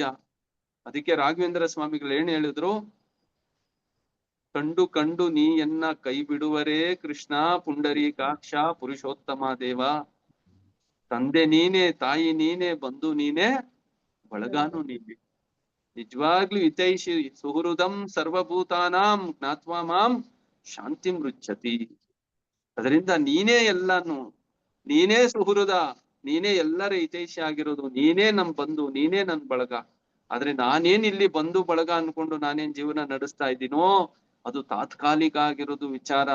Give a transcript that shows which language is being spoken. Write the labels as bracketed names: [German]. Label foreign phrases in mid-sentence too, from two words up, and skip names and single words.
[Kannada] ಅದಕ್ಕೆ ರಾಘವೇಂದ್ರ ಸ್ವಾಮಿಗಳು ಏನ್ ಹೇಳಿದ್ರು? ಕಂಡು ಕಂಡು ನೀ ಎನ್ನ ಕೈ ಬಿಡುವರೇ ಕೃಷ್ಣ ಪುಂಡರೀಕಾಕ್ಷ ಪುರುಷೋತ್ತಮ ದೇವ. ತಂದೆ ನೀನೇ, ತಾಯಿ ನೀನೇ, ಬಂಧು ನೀನೇ, ಬಳಗಾನು ನೀನೆ. ನಿಜವಾಗ್ಲೂ ಹಿತೈಷಿ [Sanskrit] ಸುಹೃದಂ ಸರ್ವಭೂತಾನಾಂ ಜ್ಞಾತ್ವಾ ಮಾಂ ಶಾಂತಿ ಮೃಚ್ಛತಿ. [Kannada] ಅದರಿಂದ ನೀನೇ ಎಲ್ಲಾನು, ನೀನೇ ಸುಹೃದ, ನೀನೇ ಎಲ್ಲರ ಹಿತೈಷಿ ಆಗಿರೋದು, ನೀನೇ ನಮ್ ಬಂಧು, ನೀನೇ ನನ್ ಬಳಗ. ಆದ್ರೆ ನಾನೇನ್ ಇಲ್ಲಿ ಬಂಧು ಬಳಗ ಅನ್ಕೊಂಡು ನಾನೇನ್ ಜೀವನ ನಡೆಸ್ತಾ ಇದ್ದೀನೋ ಅದು ತಾತ್ಕಾಲಿಕ ಆಗಿರೋದು ವಿಚಾರ.